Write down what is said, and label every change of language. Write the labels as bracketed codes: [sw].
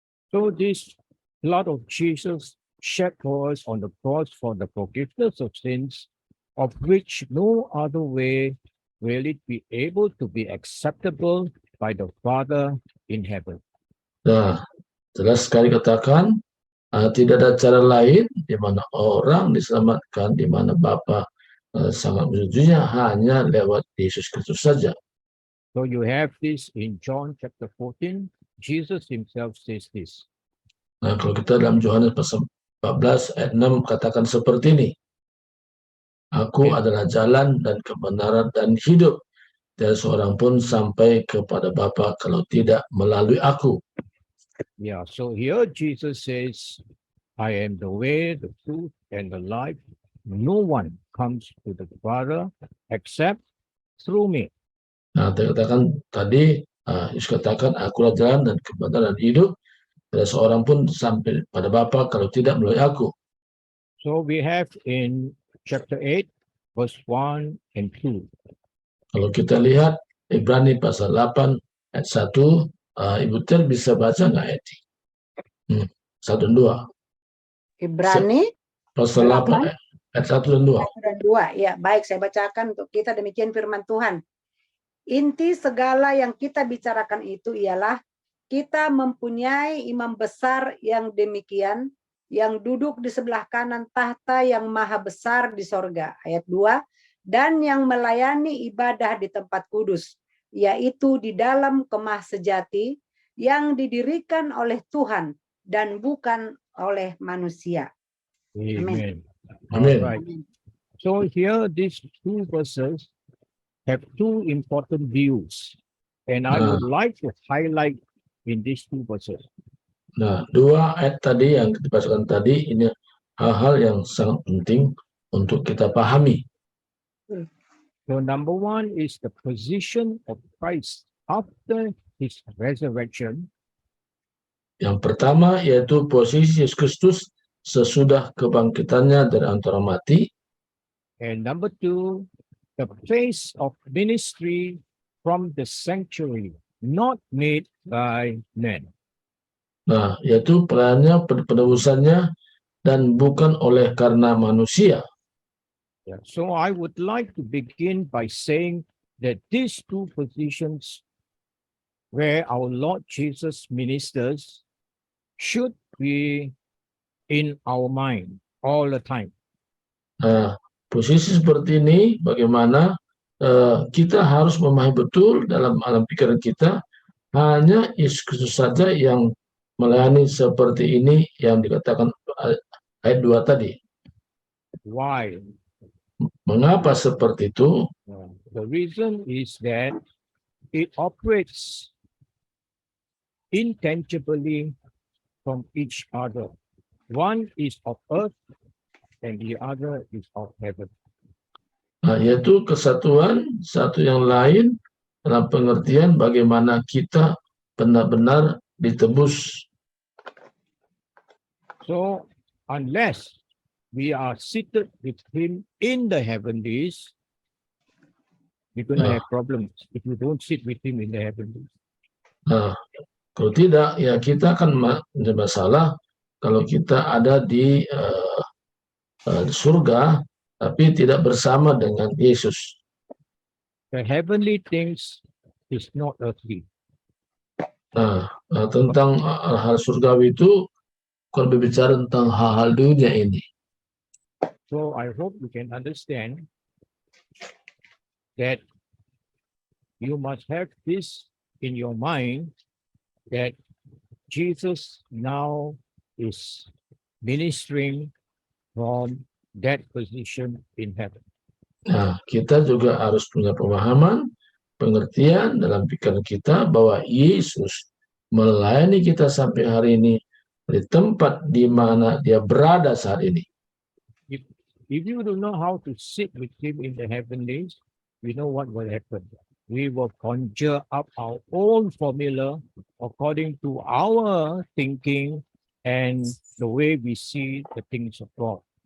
[en] So this blood of Jesus shed for us on the cross for the forgiveness of sins, of which no other way will it be able to be acceptable by the Father in heaven. [id] Nah, jelas sekali katakan, tidak ada cara lain di mana orang diselamatkan, di mana Bapa sangat menyetujuinya hanya lewat Yesus Kristus saja. [en] So you have this in John chapter 14. Jesus himself says this. [id] Nah, kalau kita dalam Yohanes pasal 14 ayat 6 katakan seperti ini. Aku adalah jalan dan kebenaran dan hidup. Tiada seorang pun sampai kepada Bapa kalau tidak melalui aku. [en] Yeah, so here Jesus says, I am the way, the truth, and the life. No one comes to the Father except through me. [id] Nah, katakan tadi, Yesus katakan, akulah jalan dan kebenaran dan hidup. Tidak seorang pun sampai pada Bapa kalau tidak melalui aku. [en] So we have in chapter 8, verse 1 and 2. [id] Kalau kita lihat Ibrani pasal 8 ayat 1, Ibu Tir bisa baca nggak ayat 1 dan 2? Ibrani pasal 8 ayat 1 dan 2. 1 dan 2. Ya, baik, saya bacakan untuk kita. Demikian firman Tuhan. Inti segala yang kita bicarakan itu ialah kita mempunyai imam besar yang demikian, yang duduk di sebelah kanan tahta yang maha besar di sorga. Ayat 2, dan yang melayani ibadah di tempat kudus, yaitu di dalam kemah sejati yang didirikan oleh Tuhan dan bukan oleh manusia. Amen. Amen. [en] All right. So here these two verses have two important views, and I would like to highlight in these two verses. [id] Nah, dua ayat tadi yang kita bacakan tadi ini hal-hal yang sangat penting untuk kita pahami. [en] So number one is the position of Christ after his resurrection. [id] Yang pertama yaitu posisi Yesus Kristus sesudah kebangkitannya dari antara mati. [en] And number two, the place of ministry from the sanctuary, not made by men. [id] Nah, yaitu pelayanannya, penebusannya, dan bukan oleh karena manusia. Yeah. [en] So I would like to begin by saying that these two positions where our Lord Jesus ministers should be in our mind all the time. [id] Nah, posisi seperti ini bagaimana kita harus memahami betul dalam alam pikiran kita, hanya Yesus Kristus saja yang melayani seperti ini yang dikatakan ayat 2 tadi. [en] Why? [id] Mengapa seperti itu? [en] The reason is that it operates intangibly from each other. One is of earth and the other is of heaven. [id] Nah, yaitu kesatuan satu yang lain dalam pengertian bagaimana kita benar-benar ditebus. [en] So unless we are seated with him in the heavenlies, we're going to have problems if we don't sit with him in the heavenlies. [id] Nah, kalau tidak, ya kita akan menjadi masalah kalau kita ada di surga, tapi tidak bersama dengan Yesus. [en] The heavenly things is not earthly. [id] Nah, tentang hal surgawi itu kalau berbicara tentang hal-hal dunia ini. [en] So I hope you can understand that you must have this in your mind, that Jesus now is ministering from that position in heaven. [id] Nah, kita juga harus punya pemahaman, pengertian dalam pikiran kita bahwa Yesus melayani kita sampai hari ini di tempat di mana dia berada saat ini. [en] If you don't know how to sit with him in the heavenlies, we know what will happen. We will conjure up our own formula according to our thinking and the way we see the things of God.